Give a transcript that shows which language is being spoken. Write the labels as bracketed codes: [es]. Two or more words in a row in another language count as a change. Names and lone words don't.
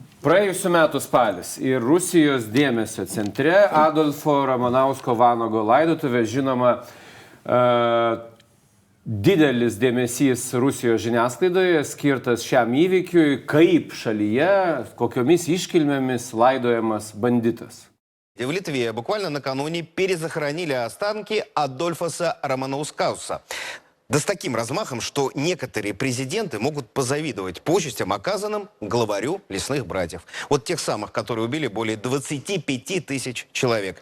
[lt] Praėjusiu metu spalis ir Rusijos dėmesio centre Adolfo Ramanausko Vanago laidotuvė, žinoma, didelis dėmesys Rusijos žiniasklaidoje skirtas šiam įvykiui, kaip šalyje, kokiomis iškilmėmis laidojamas banditas. [ru] В Литве буквально накануне перезахоронили останки Адольфаса Романаускауса. Да с таким размахом, что некоторые президенты могут позавидовать почестям, оказанным главарю лесных братьев. Вот тех самых, которые убили более 25 тысяч человек.